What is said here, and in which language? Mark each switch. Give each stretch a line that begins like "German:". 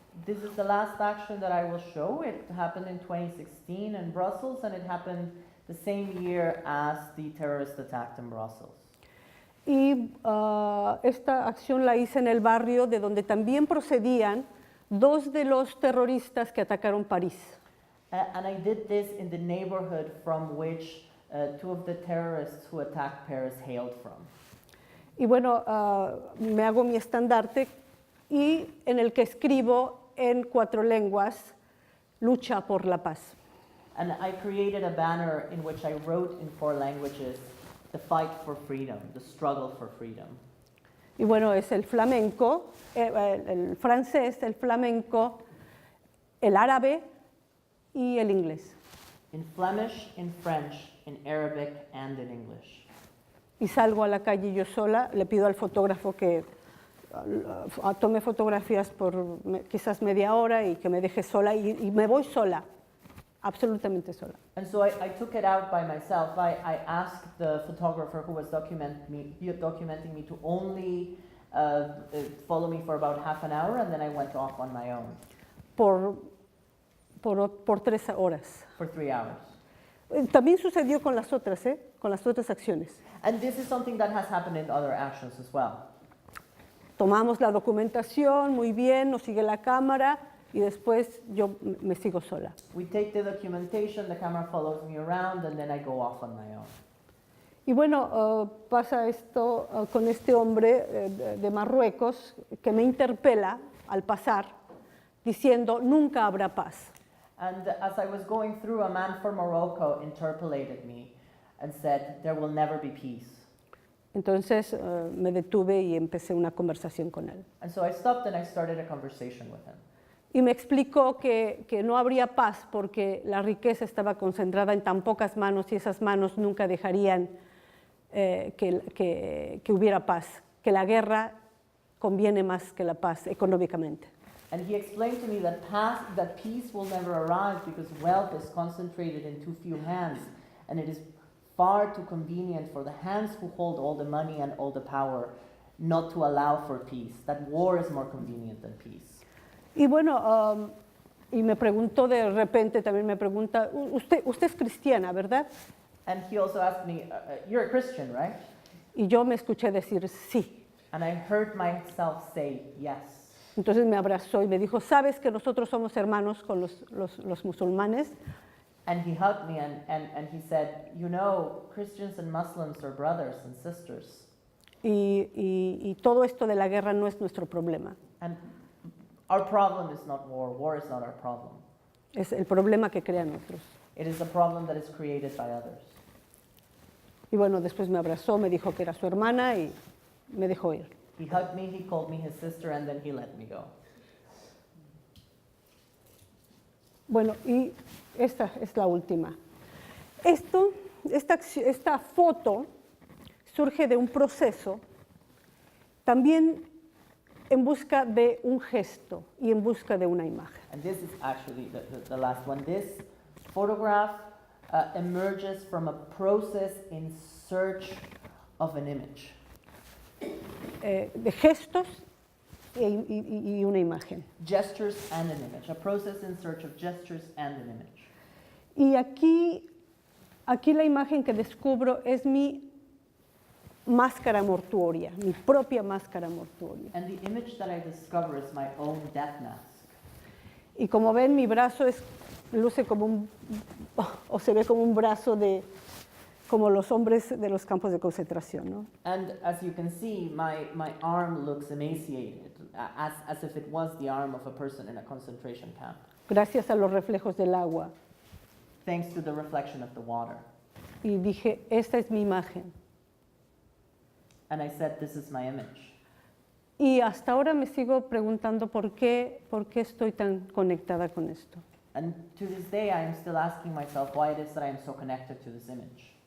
English: This is the last action that I will show. It happened in 2016 in Brussels, and it happened the same year as the terrorist attack in Brussels.
Spanish: Y esta acción la hice en el barrio de donde también procedían dos de los terroristas que atacaron París.
English: And I did this in the neighborhood from which two of the terrorists who attacked Paris hailed from.
Spanish: Y bueno, me hago mi estandarte y en el que escribo en 4 lenguas, lucha por la paz.
English: And I created a banner in which I wrote in 4 languages, the fight for freedom, the struggle for freedom.
Spanish: Y bueno, es el flamenco, el francés, el flamenco, el árabe y el inglés.
English: In Flemish, in French, in Arabic, and in English.
Spanish: Y salgo a la calle yo sola, le pido al fotógrafo que tome fotografías por quizás media hora y que me deje sola y me voy sola, absolutamente sola.
English: And so I took it out by myself. I asked the photographer who was documenting me to only follow me for about half an hour, and then I went off on my own
Spanish: Por 3 horas.
English: for 3 hours.
Spanish: También sucedió con las otras, con las otras acciones.
English: And this is something that has happened in other actions as well.
Spanish: Tomamos la documentación, muy bien, nos sigue la cámara y después yo me sigo sola.
English: We take the documentation, the camera follows me around, and then I go off on my own.
Spanish: Y bueno, pasa esto con este hombre de Marruecos que me interpela al pasar diciendo, nunca habrá paz.
English: And as I was going through, a man from Morocco interpolated me and said, there will never be peace.
Spanish: Entonces me detuve y empecé una conversación con él.
English: And so I stopped and I started a conversation with him.
Spanish: Y me explicó que no habría paz porque la riqueza estaba concentrada en tan pocas manos y esas manos nunca dejarían que hubiera paz, que la guerra conviene más que la paz económicamente.
English: And he explained to me that peace will never arrive because wealth is concentrated in too few hands, and it is far too convenient for the hands who hold all the money and all the power not to allow for peace, that war is more convenient than peace.
Spanish: Y bueno, y me preguntó de repente, también me pregunta, usted es cristiana, ¿verdad?
English: And he also asked me, you're a Christian, right?
Spanish: Y yo me escuché decir sí.
English: And I heard myself say yes.
Spanish: Entonces me abrazó y me dijo, ¿sabes que nosotros somos hermanos con los musulmanes?
English: And he hugged me and he said, you know, Christians and Muslims are brothers and sisters.
Spanish: Y todo esto de la guerra no es nuestro problema.
English: And our problem is not war. War is not our problem.
Spanish: Es el problema que crean otros.
English: It is a problem that is created by others.
Spanish: Y bueno, después me abrazó, me dijo que era su hermana y me dejó ir.
English: He hugged me, he called me his sister, and then he let me go.
Spanish: Bueno, y esta es la última. Esta foto surge de un proceso también en busca de un gesto y en busca de una imagen.
English: And this is actually the last one. This photograph emerges from a process in search of an image.
Spanish: De gestos y una imagen.
English: Gestures and an image. A process in search of gestures and an image.
Spanish: Y aquí la imagen que descubro es mi máscara mortuoria, mi propia máscara mortuoria.
English: And the image that I discover is my own death mask.
Spanish: Y como ven, mi brazo luce como o se ve como un brazo como los hombres de los campos de concentración, ¿no?
English: And as you can see, my arm looks emaciated, as if it was the arm of a person in a concentration camp,
Spanish: Gracias a los reflejos del agua.
English: thanks to the reflection of the water.
Spanish: Y dije, esta es mi imagen.
English: And I said, this is my image.
Spanish: Y hasta ahora me sigo preguntando por qué estoy tan conectada con esto.
English: And to this day, I am still asking myself why it is that I am so connected to this image.